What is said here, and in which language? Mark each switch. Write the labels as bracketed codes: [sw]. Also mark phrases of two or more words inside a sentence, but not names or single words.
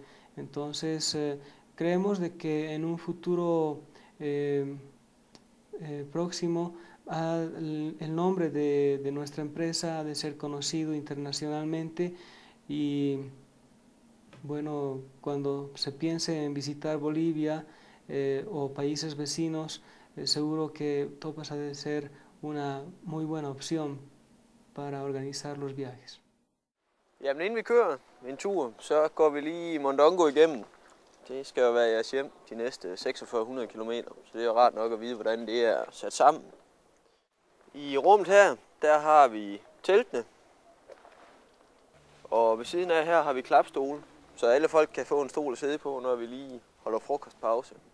[es] Entonces, creemos de que en un futuro próximo el nombre de nuestra empresa ha de ser conocido internacionalmente, y bueno, cuando se piense en visitar Bolivia o países vecinos, seguro que Topas ha de ser una muy buena opción para organizar los viajes. [da] Jamen inden vi kører en tur, så går vi lige Mondongo igennem. Det skal jo være jeres hjem de næste 4600 km, så det er rart nok at vide, hvordan det er sat sammen. I rummet her, der har vi teltene, og ved siden af her har vi klapstole, så alle folk kan få en stol at sidde på, når vi lige holder frokostpause.